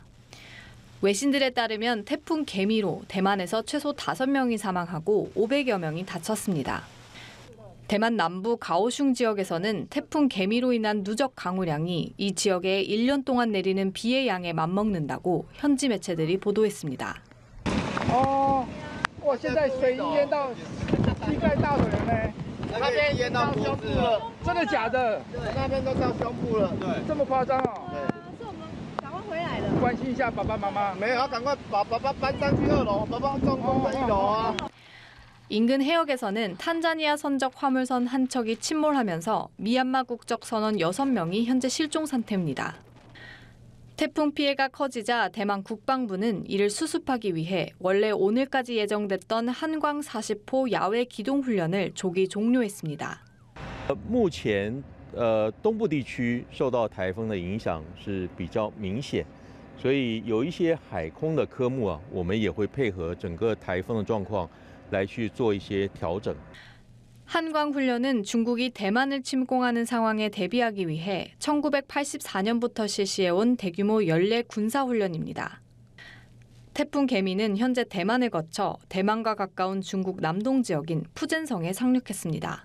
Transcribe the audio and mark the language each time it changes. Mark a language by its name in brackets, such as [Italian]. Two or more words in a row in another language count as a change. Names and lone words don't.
[Korean] 외신들에 따르면 태풍 개미로 대만에서 최소 5명이 사망하고 500여 명이 다쳤습니다. 대만 남부 가오슝 지역에서는 태풍 개미로 인한 누적 강우량이 이 지역에 1년 동안 내리는 비의 양에 맞먹는다고 현지 매체들이 보도했습니다. [Chinese] 我现在水已经淹到膝盖大的人呢，那边淹到胸部了，真的假的？那边都到胸部了，对，这么夸张哦？对，是我们赶快回来的，关心一下爸爸妈妈。没有，要赶快把爸爸搬上去2楼，爸爸中风在1楼啊。 [Korean] 인근 해역에서는 탄자니아 선적 화물선 한 척이 침몰하면서 미얀마 국적 선원 6명이 현재 실종 상태입니다. 태풍 피해가 커지자 대만 국방부는 이를 수습하기 위해 원래 오늘까지 예정됐던 한광 40호 야외 기동 훈련을 조기 종료했습니다. [Chinese] 目前东部地区受到台风的影响是比较明显，所以有一些海空的科目啊，我们也会配合整个台风的状况来去做一些调整。 [Korean] 한광 훈련은 중국이 대만을 침공하는 상황에 대비하기 위해 1984년부터 실시해온 대규모 연례 군사훈련입니다. 태풍 개미는 현재 대만을 거쳐 대만과 가까운 중국 남동 지역인 푸젠성에 상륙했습니다.